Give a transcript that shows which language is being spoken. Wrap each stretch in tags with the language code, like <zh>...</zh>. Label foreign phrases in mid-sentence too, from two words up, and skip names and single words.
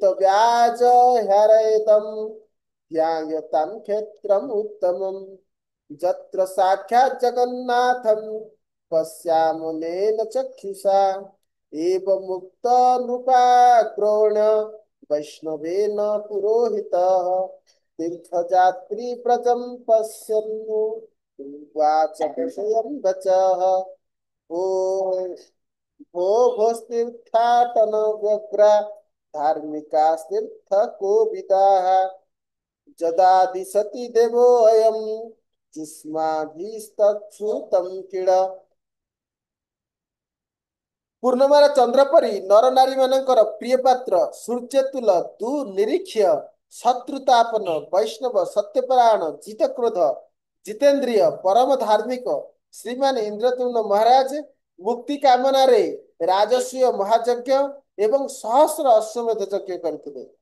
<sa>व्याज हरयतम् ध्यायतां क्षेत्रम् उत्तमम् यत्र साक्षात् जगन्नाथं पश्यामनेन चक्षुषा एवं मुक्त नृपाग्रोण वैष्णवेन पुरोहितः तीर्थयात्री व्रजं पश्यन् उवाच विषयं वचः ओ भो भोस्तीर्थाटन व्यग्रा धार्मिकास्तीर्थकोविदाः यदा दिशति देवोऽयं युष्माभिस्तच्छ्रुतं किल</sa> <or>ପୂର୍ଣ୍ଣମାର ଚନ୍ଦ୍ର ପରି ନର ନାରୀ ମାନଙ୍କର ପ୍ରିୟ ପାତ୍ର ସୂର୍ଯ୍ୟତୁଲ ଦୁ ନିରୀକ୍ଷ ଶତ୍ରୁତାପନ ବୈଷ୍ଣବ ସତ୍ୟପରାୟଣ ଜିତକ୍ରୋଧ ଜିତେନ୍ଦ୍ରିୟ ପରମ ଧାର୍ମିକ ଶ୍ରୀମାନ ଇନ୍ଦ୍ରଦ୍ୟୁମ୍ନ ମହାରାଜ ମୁକ୍ତି କାମନାରେ ରାଜସ୍ୱୀୟ ମହାଯଜ୍ଞ ଏବଂ ସହସ୍ର ଅଶ୍ୱମେଧ ଯଜ୍ଞ କରିଥିଲେ।</or>